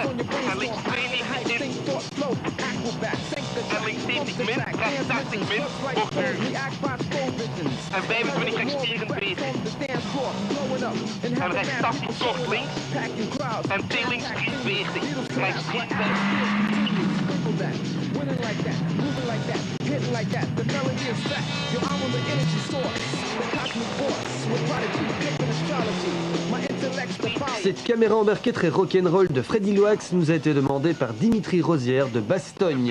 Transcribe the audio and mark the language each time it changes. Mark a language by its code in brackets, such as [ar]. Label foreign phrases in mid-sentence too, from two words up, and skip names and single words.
[nl] En links 92 in. En links 70 min, rechts 80 min, wordt u. En 25 rechts 44. En rechts 80 kort links. En T links 43, rechts 63. [fr] Cette caméra embarquée très rock'n'roll de Freddy Loax nous a été demandée par Dimitri Rosière de Bastogne.